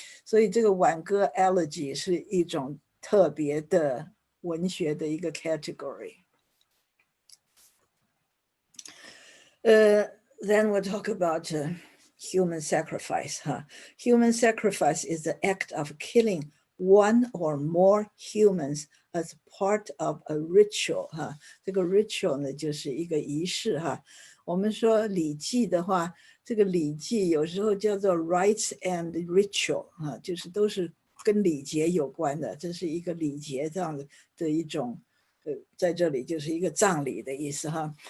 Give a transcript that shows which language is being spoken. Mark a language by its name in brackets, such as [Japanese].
[Chinese] 所以这个挽歌 elegy 是一种特别的文学的一个 category。 [English] Then we'll talk about human sacrifice. Human sacrifice is the act of killing one or more humans as part of a ritual. [Chinese] 这个 ritual 呢就是一个仪式哈。我们说礼记的话，这个礼记有时候叫做 rites and ritual 就是都是跟礼节有关的，这是一个礼节这样的一种。在这里就是一个葬礼的意思哈。